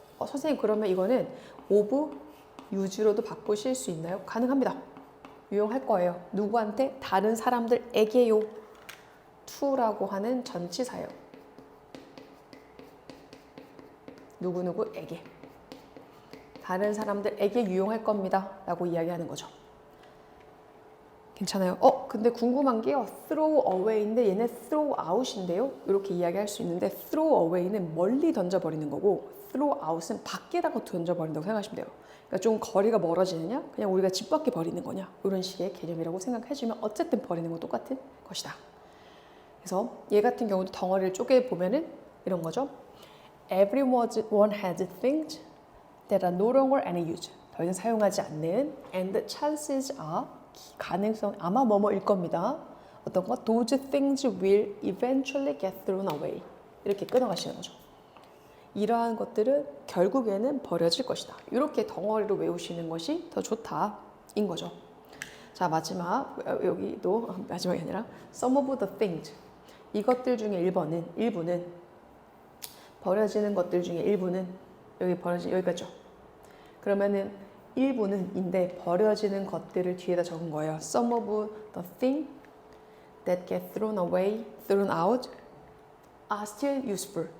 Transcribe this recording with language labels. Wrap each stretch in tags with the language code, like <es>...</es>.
<ko>선생님 그러면 이거는 of, use로도 바꾸실 수 있나요? 가능합니다. 유용할 거예요. 누구한테? 다른 사람들에게요. to라고 하는 전치사예요. 누구누구에게. 다른 사람들에게 유용할 겁니다. 라고 이야기하는 거죠. 괜찮아요? 근데 궁금한 게요. throw away인데 얘네 throw out인데요. 이렇게 이야기할 수 있는데 throw away는 멀리 던져버리는 거고 throw out은 밖에다가 던져버린다고 생각하시면 돼요. 그러니까 좀 거리가 멀어지느냐? 그냥 우리가 집 밖에 버리는 거냐? 이런 식의 개념이라고 생각해주면 어쨌든 버리는 건 똑같은 것이다. 그래서 얘 같은 경우도 덩어리를 쪼개보면은 이런 거죠.</ko> <en>Everyone has things that are no longer any use.</en> <ko>더 이상 사용하지 않는</ko> <en>and the chances are</en> <ko>가능성 아마 뭐뭐일 겁니다. 어떤 거?</ko> <en>Those things will eventually get thrown away.</en> <ko>이렇게 끊어가시는 거죠. 이러한 것들은 결국에는 버려질 것이다. 이렇게 덩어리로 외우시는 것이 더 좋다인 거죠. 자, 마지막 여기도 마지막이 아니라</ko> <en>some of the things.</en> <ko>이것들 중에 일부는 버려지는 것들 중에 일부는 여기까지죠. 그러면은 일부는인데 버려지는 것들을 뒤에다 적은 거예요.</ko> <en>Some of the things that get thrown away, thrown out are still useful.</en>